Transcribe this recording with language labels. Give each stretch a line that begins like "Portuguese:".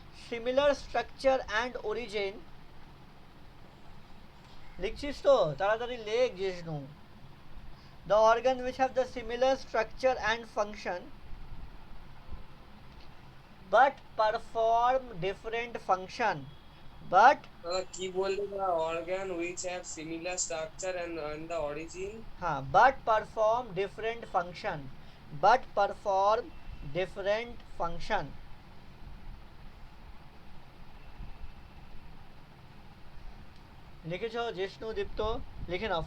English: similar structure and origin,
Bangla: লিখছিস তো তাড়াতাড়ি লেখ Jishnu,
English: the organ which have the similar structure and function but perform different function, but
Bangla: কি বললে না,
English: organ which have similar structure and the origin, হ্যাঁ, but perform different function, but perform different function,
Bangla: লিখেছ Jishnu, দীপ্ত লিখে নাও।